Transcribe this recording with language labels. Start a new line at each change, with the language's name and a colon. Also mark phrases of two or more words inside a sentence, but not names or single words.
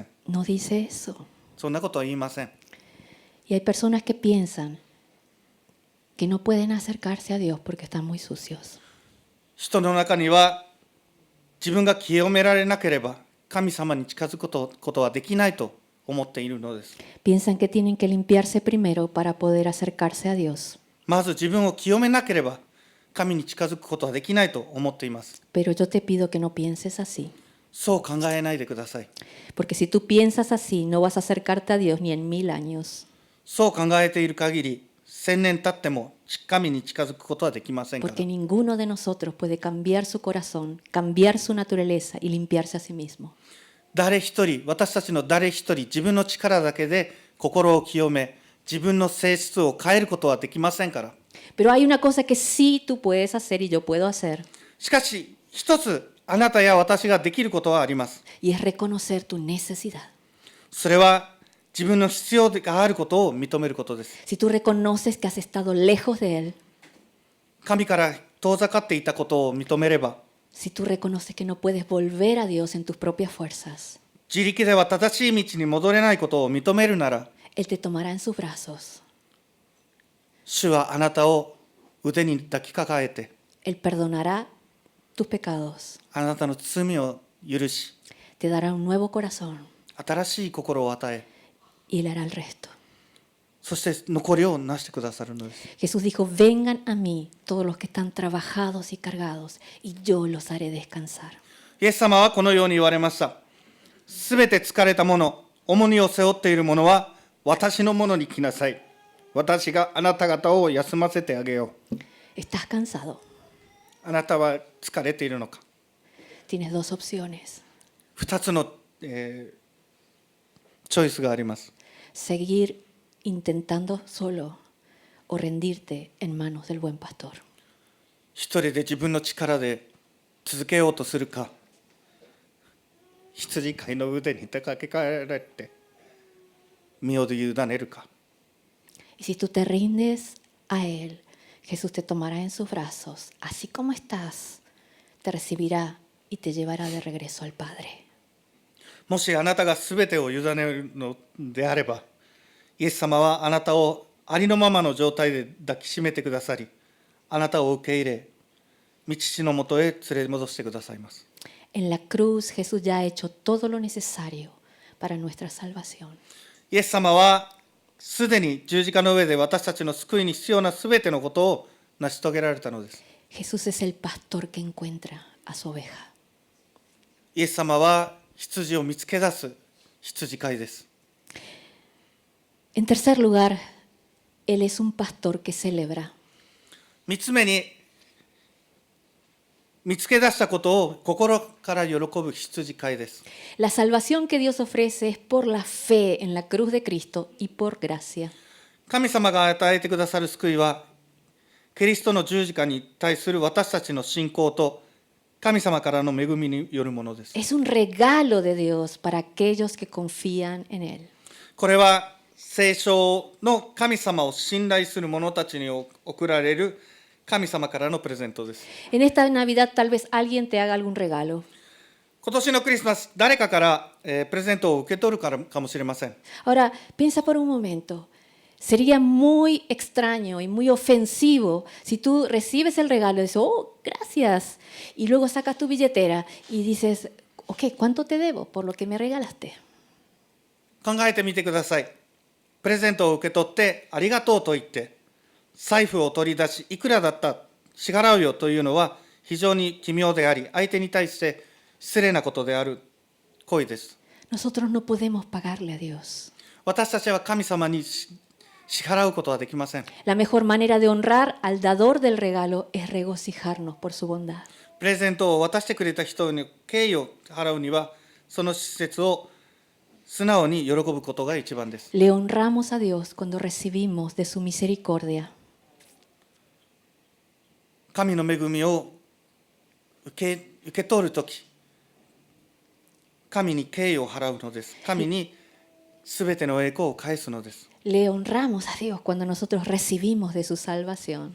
Spanish: No dice eso.
Japanese: そんなことは言いません。
Spanish: Y hay personas que piensan que no pueden acercarse a Dios porque están muy sucios.
Japanese: 人の中には自分が清められなければ神様に近づくことはできないと思っているのです。
Spanish: Piensan que tienen que limpiarse primero para poder acercarse a Dios.
Japanese: まず自分を清めなければ神に近づくことはできないと思っています。
Spanish: Pero yo te pido que no pienses así.
Japanese: そう考えないでください。
Spanish: Porque si tú piensas así, no vas a acercarte a Dios ni en 1000 años.
Japanese: そう考えている限り、1000年経っても神に近づくことはできませんから。
Spanish: Porque ninguno de nosotros puede cambiar su corazón, cambiar su naturaleza y limpiarse a sí mismo.
Japanese: 誰一人、私たちの誰一人、自分の力だけで心を清め、自分の性質を変えることはできませんから。
Spanish: Pero hay una cosa que sí tú puedes hacer y yo puedo hacer,
Japanese: しかし、一つあなたや私ができることはあります。
Spanish: y es reconocer tu necesidad.
Japanese: それは自分の必要があることを認めることです。
Spanish: Si tú reconoces que has estado lejos de Él,
Japanese: 神から遠ざかっていたことを認めれば、
Spanish: si tú reconoces que no puedes volver a Dios en tus propias fuerzas,
Japanese: 自力では正しい道に戻れないことを認めるなら、
Spanish: Él te tomará en sus brazos,
Japanese: 主はあなたを腕に抱きかかえて、
Spanish: Él perdonará tus pecados,
Japanese: あなたの罪を許し、
Spanish: te dará un nuevo corazón
Japanese: 新しい心を与え、
Spanish: y Él hará el resto.
Japanese: そして残りをなしてくださるのです。
Spanish: Jesús dijo, vengan a mí todos los que están trabajados y cargados, y yo los haré descansar.
Japanese: イエス様はこのように言われました。すべて疲れた者、重荷を背負っている者は私のものに来なさい。私があなた方を休ませてあげよう。
Spanish: ¿Estás cansado?
Japanese: あなたは疲れているのか。
Spanish: Tienes dos opciones.
Japanese: 2 つの、チョイスがあります。
Spanish: Seguir intentando solo o rendirte en manos del buen pastor.
Japanese: 一人で自分の力で続けようとするか、羊飼いの腕にかけかえられて身を委ねるか。
Spanish: Y si tú te rindes a Él, Jesús te tomará en sus brazos, así como estás, te recibirá y te llevará de regreso al Padre.
Japanese: もしあなたがすべてを委ねるのであれば、イエス様はあなたをありのままの状態で抱きしめてくださり、あなたを受け入れ、御父のもとへ連れ戻してくださいます。
Spanish: En la cruz Jesús ya ha hecho todo lo necesario para nuestra salvación.
Japanese: イエス様はすでに十字架の上で私たちの救いに必要なすべてのことを成し遂げられたのです。
Spanish: Jesús es el pastor que encuentra a su oveja.
Japanese: イエス様は羊を見つけ出す羊飼いです。
Spanish: En tercer lugar, Él es un pastor que celebra.
Japanese: 3 つ目に、見つけ出したことを心から喜ぶ羊飼いです。
Spanish: La salvación que Dios ofrece es por la fe en la cruz de Cristo y por gracia.
Japanese: 神様が与えてくださる救いは、キリストの十字架に対する私たちの信仰と神様からの恵みによるものです。
Spanish: Es un regalo de Dios para aquellos que confían en Él.
Japanese: これは聖書の神様を信頼する者たちに贈られる神様からのプレゼントです。
Spanish: En esta Navidad tal vez alguien te haga algún regalo.
Japanese: 今年のクリスマス、誰かから、プレゼントを受け取るからかもしれません。
Spanish: Ahora, piensa por un momento. Sería muy extraño y muy ofensivo si tú recibes el regalo y dices, oh, gracias. Y luego sacas tu billetera y dices, ok, ¿cuánto te debo por lo que me regalaste?
Japanese: 考えてみてください。プレゼントを受け取ってありがとうと言って財布を取り出し、いくらだった支払うよというのは非常に奇妙であり、相手に対して失礼なことである行為です。
Spanish: Nosotros no podemos pagarle a Dios.
Japanese: 私たちは神様に支払うことはできません。
Spanish: La mejor manera de honrar al dador del regalo es regocijarnos por su bondad.
Japanese: プレゼントを渡してくれた人に敬意を払うには、その施設を素直に喜ぶことが一番です。
Spanish: Le honramos a Dios cuando recibimos de su misericordia.
Japanese: 神の恵みを受け取るとき、神に敬意を払うのです。神にすべての栄光を返すのです。
Spanish: Le honramos a Dios cuando nosotros recibimos de su salvación.